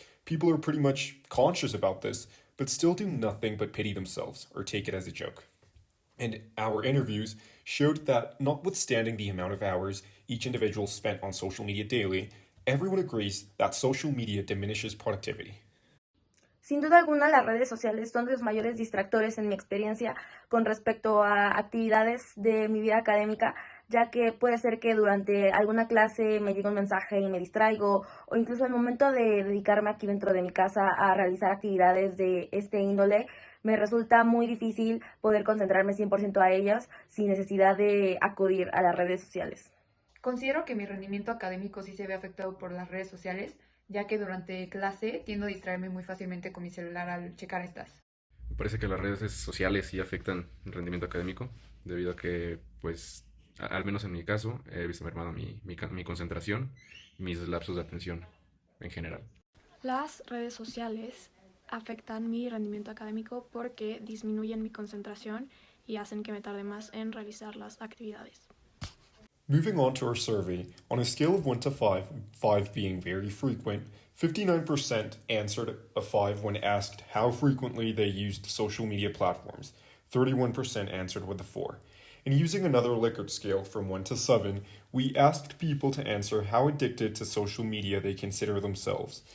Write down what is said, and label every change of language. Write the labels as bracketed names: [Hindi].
[English] People are pretty much conscious about this, but still do nothing but pity themselves or take it as a joke. And our interviews showed that notwithstanding the amount of hours each individual spent on social media daily, everyone agrees that social media diminishes productivity. [Spanish] Sin duda alguna, las redes sociales son de los mayores distractores en mi experiencia con respecto a actividades de mi vida académica, ya que puede ser que durante alguna clase me llegue un mensaje y me distraigo, o incluso al momento de dedicarme aquí dentro de mi casa a realizar actividades de este índole, me resulta muy difícil poder concentrarme 100% a ellas sin necesidad de acudir a las redes sociales. Considero que mi rendimiento académico sí se ve afectado por las redes sociales, ya que durante clase tiendo a distraerme muy fácilmente con mi celular al checar estas. Me parece que las redes sociales sí afectan el rendimiento académico, debido a que, pues, al menos en mi caso, he visto mermada mi concentración y mis lapsos de atención en general. Las redes sociales afectan mi rendimiento académico porque disminuyen mi concentración y hacen que me tarde más en realizar las actividades. [English] Moving on to our survey, on a scale of 1 to 5, 5 being very frequent, 59% answered a 5 when asked how frequently they used social media platforms. 31% answered with a 4. And using another Likert scale from 1 to 7, we asked people to answer how addicted to social media they consider themselves.